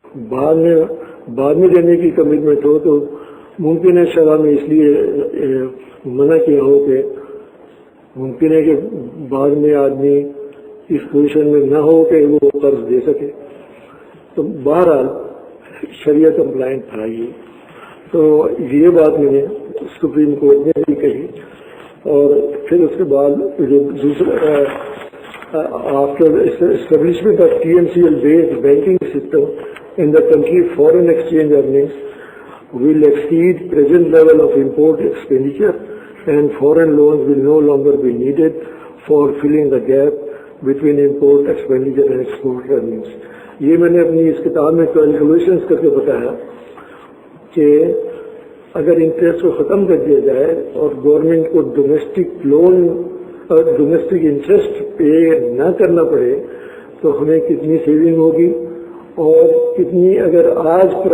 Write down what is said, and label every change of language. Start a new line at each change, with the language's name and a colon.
Urdu: اگر بعد میں دینے کی کمٹمنٹ ہو تو ممکن ہے شرع میں اس لیے منع کیا ہو کہ ممکن ہے کہ بعد میں آدمی اس پوزیشن میں نہ ہو کہ وہ قرض دے سکے. تو بہرحال شریعت کمپلائنٹ تھا یہ. تو یہ بات میں نے سپریم کورٹ نے بھی کہی، اور پھر اس کے بعد جو دوسرا
English: After establishment of TMCL based banking system in the country, foreign exchange earnings will exceed present level of import expenditure and foreign loans will no longer be needed for filling the gap between import expenditure and export earnings.
Urdu: یہ میں نے اپنی اس کتاب میں calculations کر کے بتایا کہ اگر انٹرسٹ کو ختم کر دیا جائے اور گورنمنٹ کو ڈومیسٹک لون اور ڈومیسٹک انٹرسٹ پے نہ کرنا پڑے تو ہمیں کتنی سیونگ ہوگی، اور کتنی اگر آج